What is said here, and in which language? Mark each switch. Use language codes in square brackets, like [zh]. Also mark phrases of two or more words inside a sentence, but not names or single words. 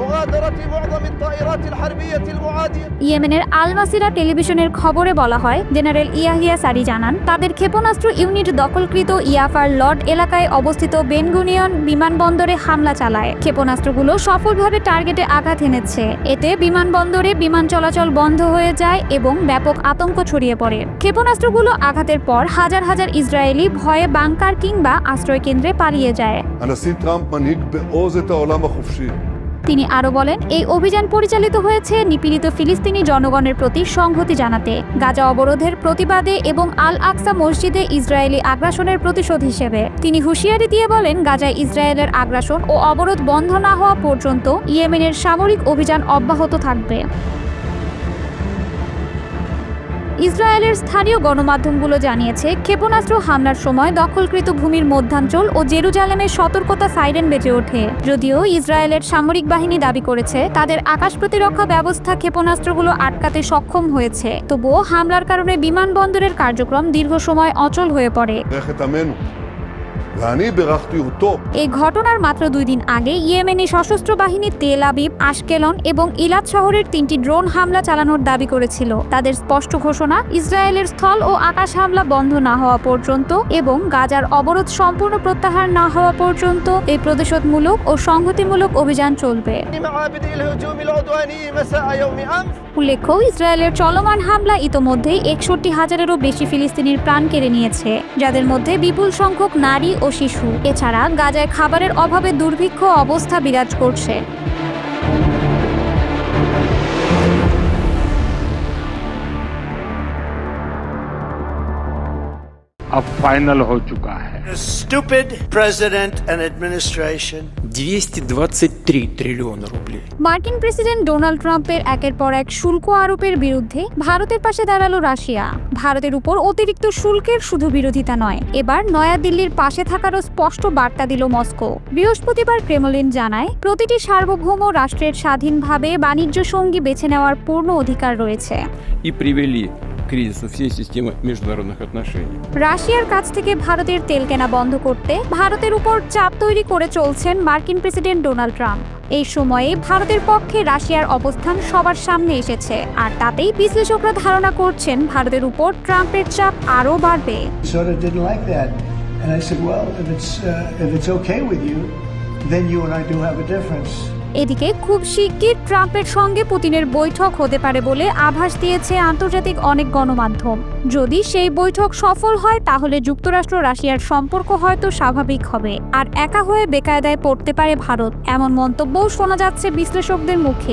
[bn] ইয়েমেনের আল মাসিরা টেলিভিশনের খবরে বলা হয়, জেনারেল ইয়াহিয়া সারি জানান, তাদের ক্ষেপণাস্ত্র ইউনিট দখলকৃত ইয়াফার লর্ড এলাকায় অবস্থিত বেন গুরিয়ন বিমানবন্দরে হামলা চালায়। ক্ষেপণাস্ত্রগুলো সফলভাবে টার্গেটে আঘাত এনেছে। এতে বিমানবন্দরে বিমান চলাচল বন্ধ হয়ে যায় এবং ব্যাপক আতঙ্ক ছড়িয়ে পড়ে। ক্ষেপণাস্ত্রগুলো আঘাতের পর হাজার হাজার ইসরায়েলি ভয়ে বাংকার কিংবা আশ্রয়কেন্দ্রে পালিয়ে যায়। [he] הנשיא טראמפ מנהיג בעוז את העולם החופשי. [bn] তিনি আরো বলেন, এই অভিযান পরিচালিত হয়েছে নিপীড়িত ফিলিস্তিনি জনগণের প্রতি সংহতি জানাতে, গাজা অবরোধের প্রতিবাদে এবং আল আকসা মসজিদে ইসরায়েলি আগ্রাসনের প্রতিশোধ হিসেবে। তিনি হুঁশিয়ারি দিয়ে বলেন, গাজায় ইসরায়েলের আগ্রাসন ও অবরোধ বন্ধ না হওয়া পর্যন্ত ইয়েমেনের সামরিক অভিযান অব্যাহত থাকবে। ইসরায়েলের স্থানীয় গণমাধ্যমগুলো জানিয়েছে, ক্ষেপণাস্ত্র হামলার সময় দখলকৃত ভূমির মধ্যাঞ্চল ও জেরুজালেমের সতর্কতা সাইরেন বেজে ওঠে। যদিও ইসরায়েলের সামরিক বাহিনী দাবি করেছে তাদের আকাশ প্রতিরক্ষা ব্যবস্থা ক্ষেপণাস্ত্রগুলো আটকাতে সক্ষম হয়েছে, তবুও হামলার কারণে বিমানবন্দরের কার্যক্রম দীর্ঘ সময় অচল হয়ে পড়ে। [he] בירך את עמנו. ואני בירכתי אותו. [bn] এই ঘটনার মাত্র 2 দিন আগে ইয়েমেনি সশস্ত্র বাহিনী তেল আবিব, আশকেলন এবং ইলাত শহরের 3টি ড্রোন হামলা চালানোর দাবি করেছিল। তাদের স্পষ্ট ঘোষণা, ইসরায়েলের স্থল ও আকাশ হামলা বন্ধ না হওয়া পর্যন্ত এবং গাজার অবরোধ সম্পূর্ণ প্রত্যাহার না হওয়া পর্যন্ত এই প্রতিশোধমূলক ও সংহতিমূলক অভিযান চলবে। উল্লেখ্য, ইসরায়েলের চলমান হামলা ইতোমধ্যেই 61,000-এরও বেশি ফিলিস্তিনির প্রাণ কেড়ে নিয়েছে, যাদের মধ্যে বিপুল সংখ্যক নারী ও শিশু। এছাড়া গাজায় খাবারের অভাবে দুর্ভিক্ষ অবস্থা বিরাজ করছে। [hi] अब फाइनल हो चुका है। [en] A stupid president and administration. [ru] 223 триллиона рублей. [bn] মার্কিন প্রেসিডেন্ট ডোনাল্ড ট্রাম্পের একের পর এক শুল্ক আরোপের বিরুদ্ধে ভারতের পাশে দাঁড়ালো রাশিয়া। ভারতের উপর অতিরিক্ত শুল্কের শুধু বিরোধিতা নয়, এবার নয়াদিল্লির পাশে থাকারও স্পষ্ট বার্তা দিল মস্কো। বৃহস্পতিবার ক্রেমলিন জানায়, প্রতিটি সার্বভৌম রাষ্ট্রের স্বাধীনভাবে বাণিজ্য সঙ্গী বেছে নেওয়ার পূর্ণ অধিকার রয়েছে। [ru] И привели к кризису всей системы международных отношений. [bn] রাশিয়ার কাছ থেকে ভারতের তেল কেনা বন্ধ করতে ভারতের উপর চাপ তৈরি করে চলছেন মার্কিন প্রেসিডেন্ট ডোনাল্ড ট্রাম্প। এই সময়ে ভারতের পক্ষে রাশিয়ার অবস্থান সবার সামনে এসেছে, আর তাতেই বিশ্লেষকরা ধারণা করছেন ভারতের উপর ট্রাম্পের চাপ আরও বাড়বে। [en] Sort of didn't like that. And I said, well, if it's okay with you, then you and I do have a difference. [bn] এদিকে খুব শিগগির ট্রাম্পের সঙ্গে পুতিনের বৈঠক হতে পারে বলে আভাস দিয়েছে আন্তর্জাতিক অনেক গণমাধ্যম। যদি সেই বৈঠক সফল হয় তাহলে যুক্তরাষ্ট্র রাশিয়ার সম্পর্ক হয়তো স্বাভাবিক হবে, আর একা হয়ে বেকায়দায় পড়তে পারে ভারত, এমন মন্তব্যও শোনা যাচ্ছে বিশ্লেষকদের মুখে।